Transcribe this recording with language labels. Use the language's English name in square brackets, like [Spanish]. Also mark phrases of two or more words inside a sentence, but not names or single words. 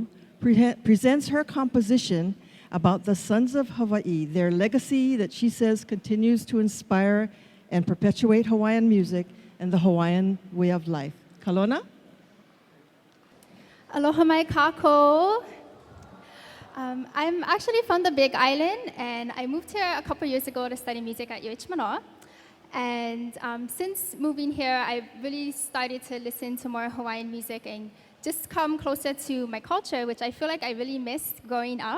[English] presents her composition about the Sons of Hawaii, their legacy that she says continues to inspire and perpetuate Hawaiian music and the Hawaiian way of life. Kalona? [Hawaiian] Aloha mai kako. [English] I'm actually from the Big Island, and I moved here a couple years ago to study music at UH Manoa. And since moving here, I've really started to listen to more Hawaiian music and just come closer to my culture, which I feel like I really missed growing up.